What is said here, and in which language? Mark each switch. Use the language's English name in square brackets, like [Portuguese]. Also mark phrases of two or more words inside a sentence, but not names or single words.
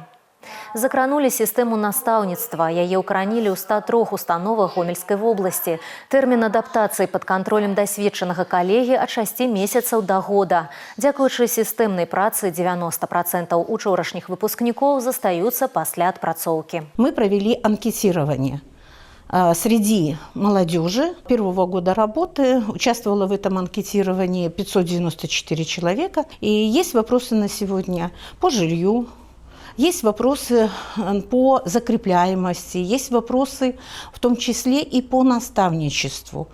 [Belarusian] Закранулі сістэму настаўніцтва. Яе ўкаранілі ў 103 установах Гомельскай вобласці. Тэрмін адаптацыі пад кантролем дасведчанага калегі ад 6 месяцаў да года. Дзякуючы сістэмнай працы 90% учорашніх выпускнікоў застаюцца пасля адпрацоўкі. [Russian] Мы провели анкетирование среди молодежи первого года работы. Участвовало в этом анкетировании 594 человека. И есть вопросы на сегодня по жилью, есть вопросы по закрепляемости, есть вопросы в том числе и по наставничеству.